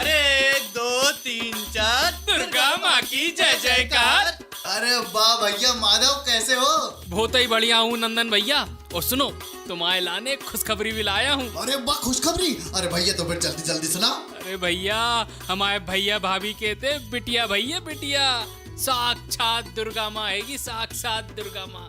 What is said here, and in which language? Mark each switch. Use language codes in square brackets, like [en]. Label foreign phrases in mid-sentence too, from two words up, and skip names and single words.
[hi] 1 2 3 4 दुर्गा माँ की जय जयकार। अरे वाह भैया माधव, कैसे हो? बहुत ही बढ़िया हूँ नंदन भैया। और सुनो, तुम्हारे लाने खुशखबरी भी लाया हूँ। अरे वाह, खुशखबरी! अरे भैया तो फिर जल्दी जल्दी सुना। अरे भैया, हमारे भैया भाभी कहते बिटिया भैया बिटिया साक्षात दुर्गा माँ हैगी, साक्षात दुर्गा माँ।